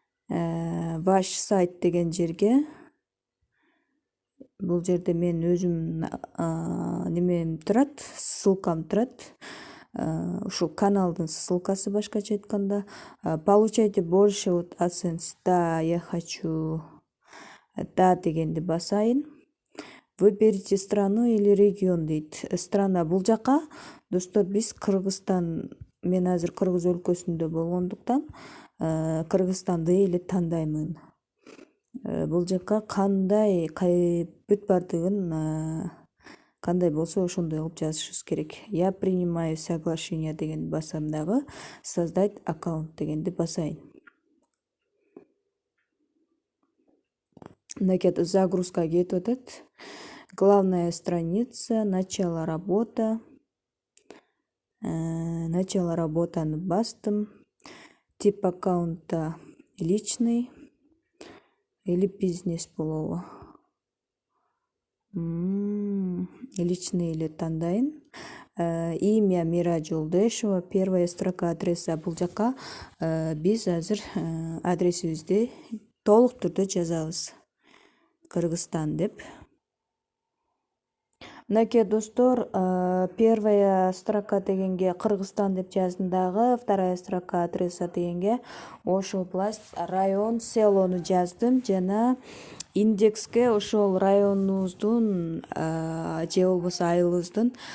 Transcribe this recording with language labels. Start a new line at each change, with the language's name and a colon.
Kyrgyz: Ваш сайт деген жерге, бул жерде мен өзүм немем турат, ссылкам турат. Ушул каналдын ссылкасы башкача айтканда.
Russian: Получайте больше от AdSense. Да, я хочу. Да
Kyrgyz: дегенди басайын.
Russian: Выберите страну или регион дейт.
Kyrgyz: Страна бул жака, достор, биз Кыргызстан, мен азыр Кыргыз өлкөсүндө болгондуктан Кыргызстанды эле тандаймын. Бул жака кандай бүт бардыгын кандай болсо ошондой кылып жазышыбыз керек.
Russian: Я принимаю соглашение
Kyrgyz: дегенди басам дагы, создать аккаунт дегенди басайын. Мынакей загрузка кетип атат.
Russian: Главная страница, начало работа.
Kyrgyz: Начало работаны бастым.
Russian: Тип аккаунта личный или бизнес
Kyrgyz: болобу. Личный эле тандайын. Имя Мира Жолдешева,
Russian: первая строка адреса.
Kyrgyz: Бул жака биз азыр адресибизди толук түрдө жазабыз. Кыргызстан деп. Мынакей достор, первая строка дегенге Кыргызстан деп жаздым дагы, вторая строка адреса дегенге Ош область, район, селону жаздым жана индекске ошол районубуздун же болбосо айылыбыздын